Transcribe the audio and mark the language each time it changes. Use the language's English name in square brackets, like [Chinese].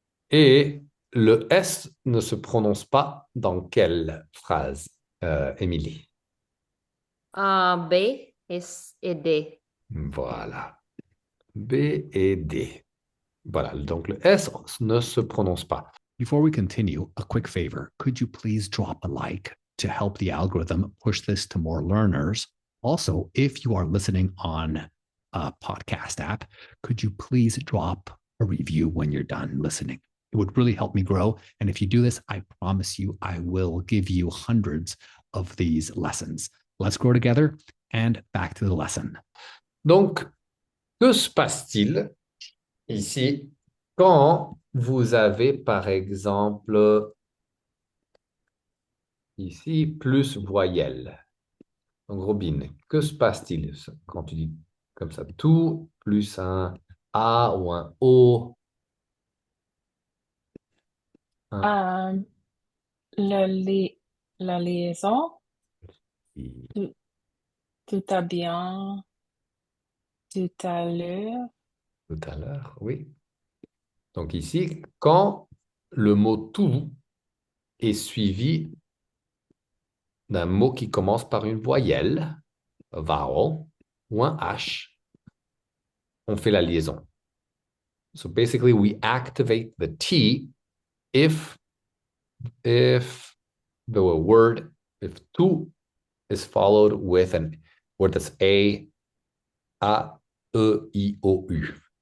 [French] Et le S ne se prononce pas dans quelle phrase, Émilie? B et D. Voilà. B et D. Voilà. Donc le S ne se prononce pas. [English] Before we continue, a quick favor. Could you please drop a like to help the algorithm push this to more learners? Also, if you are listening on a podcast app, could you please drop a review when you're done listening? It would really help me grow. And if you do this, I promise you, I will give you hundreds of these lessons. Let's grow together and back to the lesson. [French] Donc, que se passe-t-il ici quand vous avez, par exemple, ici, plus voyelle? Donc, Robin, que se passe-t-il quand tu dis comme ça, tout plus un A ou un O, un Um, le li- la liaison, [English] I [French] tout, tout à bien, tout à l'heure. tout à l'heure, oui. Donc ici, quand le mot tout est suivi d'un mot qui commence par une voyelle, vowel, ou un H, on fait la liaison. [English] So basically, we activate the T if if the word, if tout is followed with an word that's A-E-I-O-U.